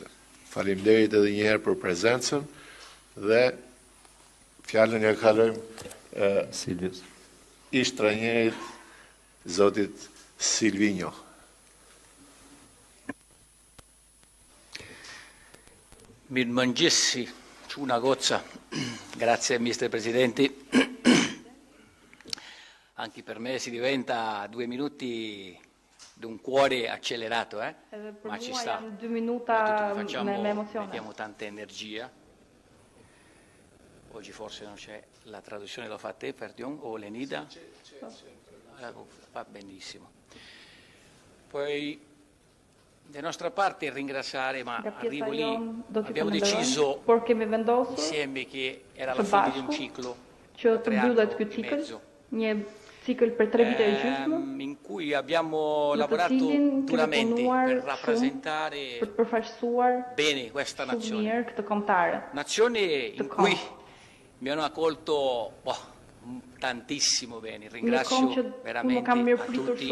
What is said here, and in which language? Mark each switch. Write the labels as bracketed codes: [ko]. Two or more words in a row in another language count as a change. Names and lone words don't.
[sq] Faleminderit edhe një herë për prezencën dhe fjalën ja kalojmë Silvius. Ish trajnerit zotit Silvinho. Mirëmëngjesi, çuna goccia. [it] Grazie Mr. Presidente. Anche per me si diventa 2 minuti d'un cuore accelerato, ma ci sta. [sq] 2 minuta me emozione. [it] Mettiamo tanta energia. Oggi forse non c'è la traduzione, lo fa te, perdon, o Lenida? Va benissimo. Poi, da nostra parte ringraziare, ma arrivo lì, abbiamo deciso insieme che era la fine di un ciclo, [sq] që të mbyllet ky cikël, një cikël për 3 vite e gjysmë, [it] in cui abbiamo lavorato duramente per rappresentare bene questa nazione. Nazione in cui mi hanno accolto tantissimo bene, ringrazio veramente a tutti.